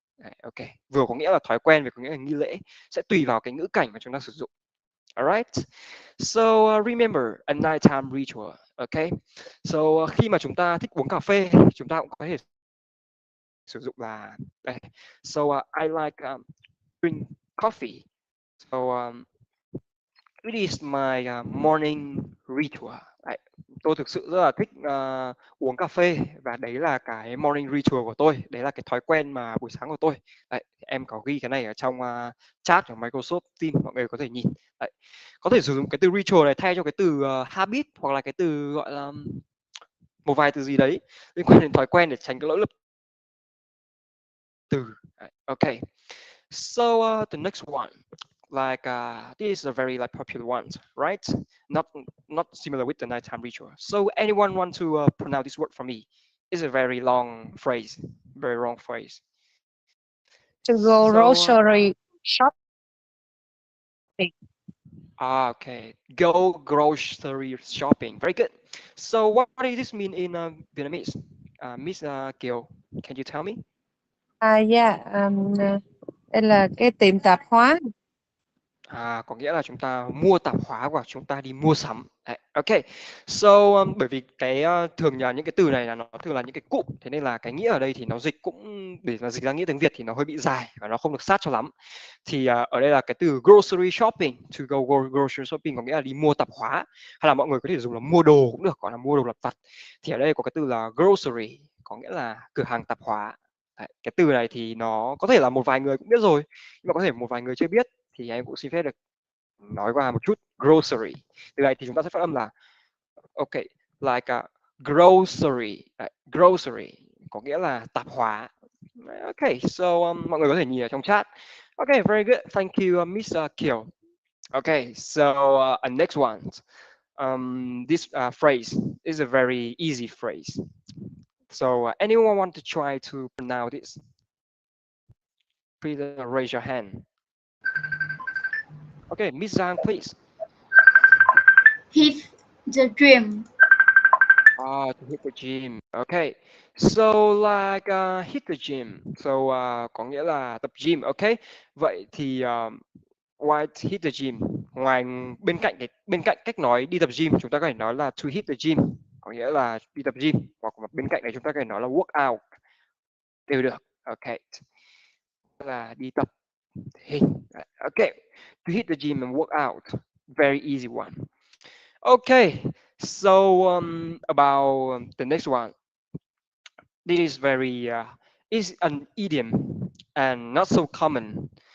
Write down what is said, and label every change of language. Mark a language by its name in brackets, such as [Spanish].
[Vietnamese] Đấy, ok, vừa có nghĩa là thói quen vừa có nghĩa là nghi lễ, sẽ tùy vào cái ngữ cảnh mà chúng ta sử dụng. [English] Alright, so remember a nighttime ritual. [Vietnamese] Ok, so khi mà chúng ta thích uống cà phê chúng ta cũng có thể sử dụng là đây. [English] So I like drink coffee. So it is my morning ritual. [Vietnamese] Đấy, tôi thực sự rất là thích uống cà phê và đấy là cái [English] morning ritual [Vietnamese] của tôi, đấy là cái thói quen mà buổi sáng của tôi. Đấy, em có ghi cái này ở trong chat của Microsoft Teams, mọi người có thể nhìn. Đấy, có thể sử dụng cái từ ritual này thay cho cái từ habit hoặc là cái từ gọi là một vài từ gì đấy liên quan đến thói quen để tránh cái lỗi lầm từ. [English] Okay, so the next one, like this is a very like popular one, right? Not similar with the nighttime ritual. So anyone want to pronounce this word for me? It's a very long phrase, very long phrase. To go So grocery shopping. okay, go grocery shopping. Very good. So what does this mean in Vietnamese? Miss Kiều, can you tell me? [Vietnamese] Yeah, đây là cái tiệm tạp hóa. Có nghĩa là chúng ta mua tạp hóa hoặc chúng ta đi mua sắm. Đấy, ok. So bởi vì cái thường là những cái từ này là nó thường là những cái cụm, thế nên là cái nghĩa ở đây thì nó dịch cũng để mà dịch ra nghĩa tiếng Việt thì nó hơi bị dài và nó không được sát cho lắm. Thì ở đây là cái từ grocery shopping, to go grocery shopping có nghĩa là đi mua tạp hóa, hay là mọi người có thể dùng là mua đồ cũng được, gọi là mua đồ lặt vặt. Thì ở đây có cái từ là grocery, có nghĩa là cửa hàng tạp hóa. Đấy, cái từ này thì nó có thể là một vài người cũng biết rồi, nhưng mà có thể một vài người chưa biết, thì em cũng xin phép được nói qua một chút. Grocery từ này thì chúng ta sẽ phát âm là [English] ok, like a grocery. [Vietnamese] Grocery có nghĩa là tạp hóa. Ok, so mọi người có thể nhìn ở trong chat. [English] Ok, very good, thank you Miss Kiều. Okay, so next one, this phrase is a very easy phrase. So anyone want to try to pronounce this? Please raise your hand. Okay, Miss Zhang, please. Hit the dream. To hit the gym. Okay, so like hit the gym. [Vietnamese] So có nghĩa là tập gym. Okay, vậy thì [English] why hit the gym? [Vietnamese] Ngoài bên cạnh cách nói đi tập gym, chúng ta có thể nói là to hit the gym, có nghĩa là đi tập gym, hoặc bên cạnh này chúng ta có thể nói là work out đều được. Okay, là đi tập thể hình. [English] Okay, to hit the gym and work out, very easy one. Okay, so about the next one, this is very is an idiom and not so common.